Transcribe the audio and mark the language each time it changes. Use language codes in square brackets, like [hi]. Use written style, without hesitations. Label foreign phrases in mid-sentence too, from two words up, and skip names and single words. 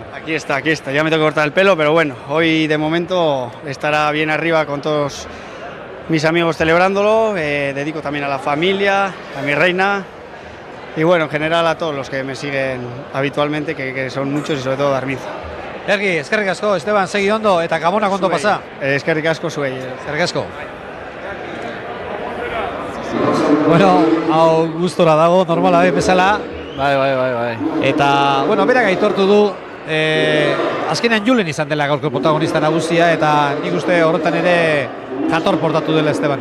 [es] Aquí está, ya me tengo que cortar el pelo, pero bueno, hoy de momento estará bien arriba con todos mis amigos celebrándolo, dedico también a la familia, a mi reina y bueno, en general a todos los que me siguen habitualmente, que son muchos y sobre todo Darmiz. [eu] Ergi, eskerrik asko, Esteban, segi ondo, eta Gabona konto pasa. Eskerrik asko zuei. Eskerrik asko. Bueno, hau gustora dago, normala bezala. Bai. Eta, bueno, berak aitortu du azkenean Julen izan dela gaurko protagonista nagusia, eta nik uste horretan ere jator portatu dela Esteban.